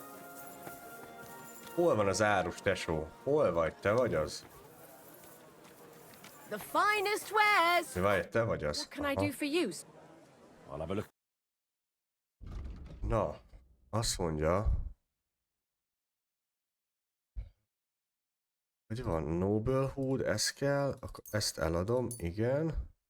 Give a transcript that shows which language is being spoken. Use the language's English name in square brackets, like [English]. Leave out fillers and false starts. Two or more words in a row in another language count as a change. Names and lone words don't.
[Hungarian] Hol van az árus, tesó? Hol vagy? Te vagy az? [English] The finest wares. [Hungarian] Mi vagy? Te vagy az? [English] What can I Aha. do for you? I'll have a look. [Hungarian] Na, azt mondja, hogy van Noble Hood, ez kell, akkor ezt eladom, igen.